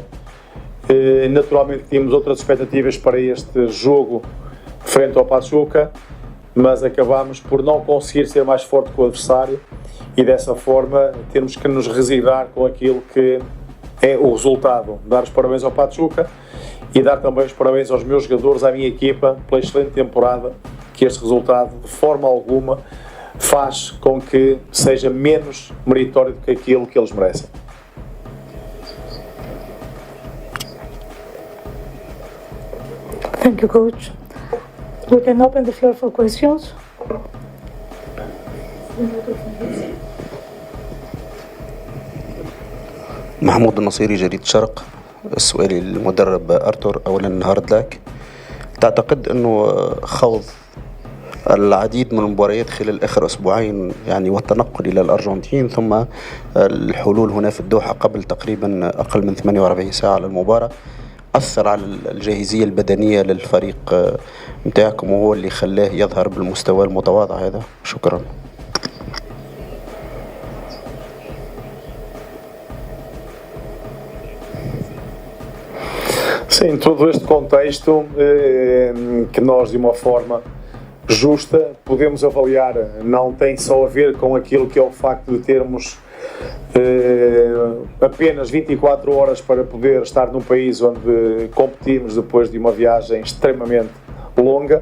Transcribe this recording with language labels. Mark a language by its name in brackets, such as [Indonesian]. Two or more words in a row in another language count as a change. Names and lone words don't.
[Portuguese] Naturalmente tínhamos outras expectativas para este jogo frente ao Pachuca, mas acabamos por não conseguir ser mais forte que o adversário e dessa forma temos que nos resignar com aquilo que é o resultado. Dar os parabéns ao Pachuca e dar também os parabéns aos meus jogadores, à minha equipa, pela excelente temporada, que este resultado de forma alguma faz com que seja menos meritório do que aquilo que eles merecem. [English] Thank you, Coach. We can open the floor for questions. [Arabic] محمود النصيري، جريدة الشرق. سؤالي للمدرب أرتور، أولا [English] hard luck. [Arabic] تعتقد أنه خوض العديد من المباريات خلال آخر أسبوعين يعني والتنقل إلى الأرجنتين ثم الحلول هنا في الدوحة قبل تقريبا أقل من 48 ساعة للمباراة أثر على الجاهزية البدنية للفريق متاعكم وهو اللي خلاه يظهر بالمستوى المتواضع هذا؟ شكرا. [Portuguese] Sim, todo este contexto que nós, de uma forma justa, podemos avaliar, não tem só a ver com aquilo que é o facto de termos apenas 24 horas para poder estar num país onde competimos depois de uma viagem extremamente longa.